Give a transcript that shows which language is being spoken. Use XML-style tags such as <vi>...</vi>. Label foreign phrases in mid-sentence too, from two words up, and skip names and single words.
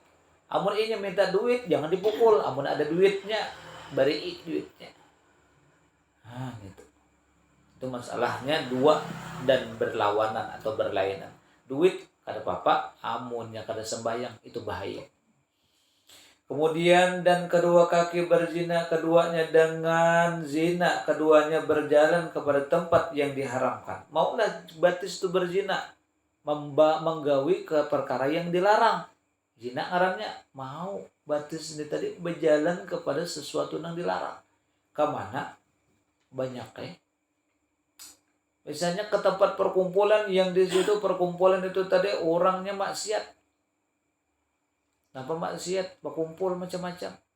<bjn>Amun inya minta duit, jangan dipukul. Amun ada duitnya, bari duitnya.</bjn> <id>Nah gitu. Itu masalahnya dua dan berlawanan atau berlainan.</id> <bjn>Duit kada apa-apa, amunnya kada sembahyang itu bahaya.</bjn> <id>Kemudian dan kedua kaki berzina keduanya dengan zina, keduanya berjalan kepada tempat yang diharamkan.</id> <bjn>Maulah batis itu berzina, menggawi ke perkara yang dilarang.</bjn> <id>Zina</id> <bjn>ngarannya mau batis</bjn> <id>ini tadi berjalan kepada sesuatu yang dilarang. Kemana? Banyak Misalnya ke tempat perkumpulan yang di situ perkumpulan itu tadi orangnya maksiat. Kenapa maksiat? Berkumpul macam-macam.</id>